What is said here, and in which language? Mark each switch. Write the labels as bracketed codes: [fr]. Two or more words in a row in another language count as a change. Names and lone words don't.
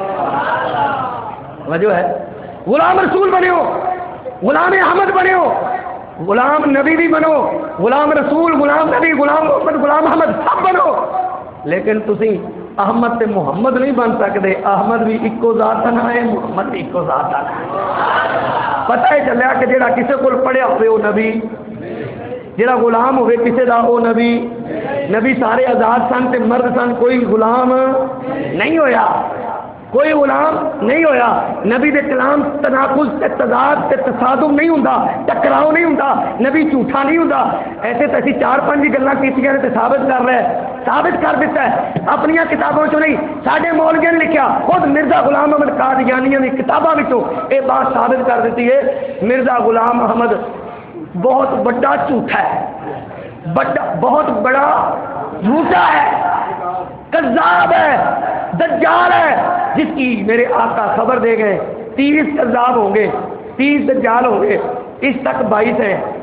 [ur] وجہ ہے غلام رسول بنے ہو، غلام احمد بنے ہو، غلام نبی بھی بنو، غلام رسول، غلام نبی، غلام محمد، غلام احمد سب بنو، لیکن [pa] تسی احمد تے محمد نہیں بن سکتے. احمد بھی ایکو ذات نہ ہے، محمد بھی ایکو ذات نہ ہے. پتہ ہی چلیا کہ جڑا کسے کول پڑھیا ہوئے وہ نبی، جڑا غلام ہوئے کسے دا وہ نبی. نبی سارے آزاد سن تے مرد سن، کوئی غلام نہیں ہویا، کوئی غلام نہیں ہویا. نبی دے کلام تناقض تے تضاد تے تصادم نہیں ہوندا، ٹکراؤ نہیں ہوندا، نبی جھوٹا نہیں ہوندا. ایسے تے اسی 4-5 گلاں کیتیاں تے ثابت کر رہا ہے، ثابت کر دیتا ہے اپنی کتابوں چوں نہیں. ساڈے مولویاں نے لکھیا، خود مرزا غلام احمد قادیانی دی کتاباں وچوں [ur] یہ بات ثابت کر دیتی ہے. مرزا غلام احمد بہت بڑا جھوٹا ہے، بہت بڑا جھوٹا ہے، کذاب ہے، دجال ہے، جس کی میرے آقا خبر دے گئے 30 کذاب ہوں گے، 30 دجال ہوں گے، اس تک 22 ہیں.